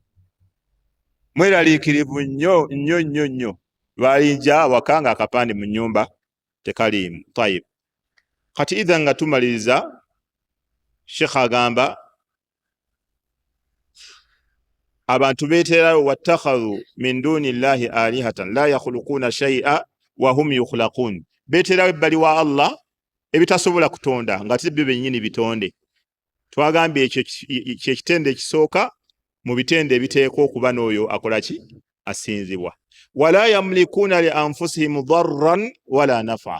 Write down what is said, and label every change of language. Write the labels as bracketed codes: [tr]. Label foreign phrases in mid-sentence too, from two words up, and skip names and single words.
[lg] Mweraliikirivu nnyo lwalijja waka ng'akapande mu nnyumba tekalimu. Tayib, kati idha nga tumaliriza Sheikh agamba abantu beeterawo [ar] واتخذوا من دون الله آلهة لا يخلقون شيئا وهم يخلقون. [lg] Beeterawo ebbali wa Allah ebitasobola kutonda nga tibyo bennyini bitonde. Twagambye ekyo kyekitende ekisooka mu bitende ebiteekwa okuba n'oyo akola ki asinzibwa. [ar] ولا يملكون لأنفسهم ضرا ولا نفعا.